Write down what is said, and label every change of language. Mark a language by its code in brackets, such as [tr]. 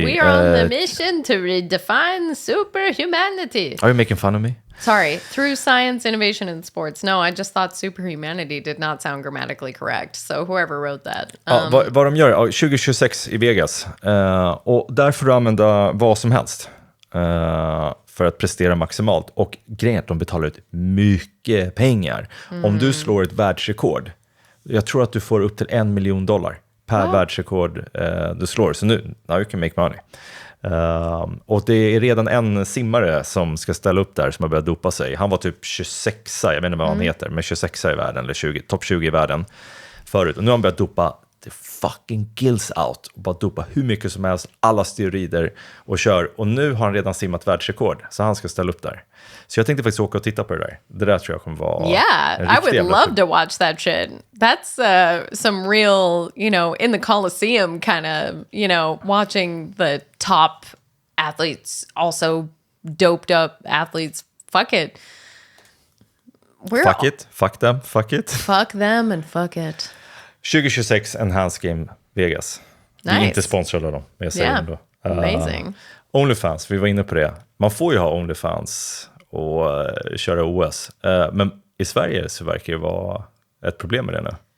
[en] wrote this. We are on the mission to redefine superhumanity. Are you making fun of me? Sorry, through science, innovation, and sports. No, I just thought superhumanity did not sound grammatically correct. So whoever wrote that. [sv] Ja, vad de gör, 2026 i Vegas. Och där får du använda vad som helst för att prestera maximalt. Och grejen är att de betalar ut mycket pengar. Om du slår ett världsrekord, jag tror att du får upp till $1 million per världsrekord du slår. Så nu, [en] now you can make money. [sv] Och det är redan en simmare som ska ställa upp där som har börjat dopa sig. Han var typ 26, jag vet inte vad han heter, men 26 i världen eller topp 20 i världen förut. Och nu har han börjat dopa [en] the fucking gills out [sv] och bara dopa hur mycket som helst, alla steroider och kör. Och nu har han redan simmat världsrekord, så han ska ställa upp där. Så jag tänkte faktiskt åka och titta på det där. Det där tror jag kommer vara [en] Yeah, I would love to watch that shit. That's some real, in the Coliseum kind of, watching the top athletes, also doped up athletes. Fuck it. Fuck it, fuck them, fuck it. Fuck them and fuck it. [sv] 2026 Enhanced Game Vegas. Vi är [en] Nice. [sv] inte sponsrade av dem, men jag säger ändå. [en] Amazing. [sv] OnlyFans, vi var inne på det. Man får ju ha OnlyFans och köra OS. Men i Sverige så verkar det vara ett problem med det nu.